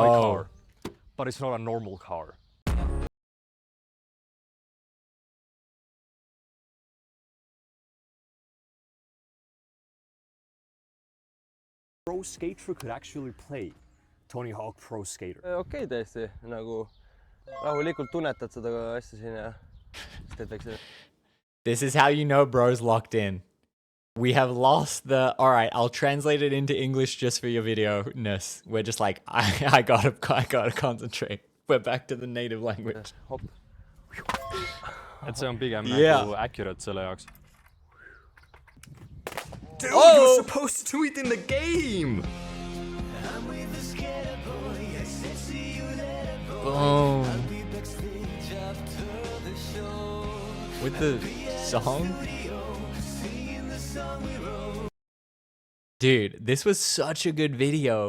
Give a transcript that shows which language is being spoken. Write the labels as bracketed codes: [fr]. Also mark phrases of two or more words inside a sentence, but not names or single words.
[en] my car, but it's not a normal car. Pro skater could actually play Tony Hawk Pro Skater. [et] Okei, täiesti nagu rahulikult tunnetad seda asja siin ja siis teed väikse. [en] This is how you know bro's locked in. We have lost the, all right, I'll translate it into English just for your video-ness. We're just like, I gotta concentrate. We're back to the native language. [et] Et see on pigem nagu accurate selle jaoks. [en] Dude, you're supposed to do it in the game! Boom. With the song? Dude, this was such a good video.